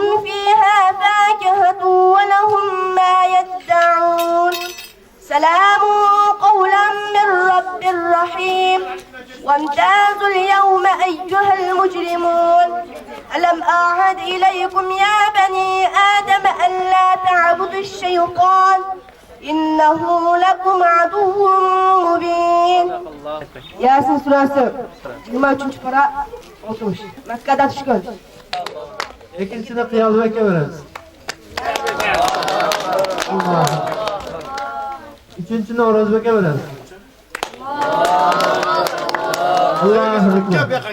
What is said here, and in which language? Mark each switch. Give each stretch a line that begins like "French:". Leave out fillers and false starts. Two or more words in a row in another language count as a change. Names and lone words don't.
Arabic: فيها فاكهة ولهم ما يدعون سلام قولا من رب رحيم وامتازوا اليوم أيها المجرمون ألم أعهد إليكم يا بني آدم ألا تعبدوا الشيطان إنه لكم عدو مبين.
Turkish: Yasin suresi 23. para 30. Mekke'de çıkıyor. İkincisini Kıyalı Bek'e veririz. Allah. Üçüncüsünü Oruz Bek'e veririz. Allah'a hükmü.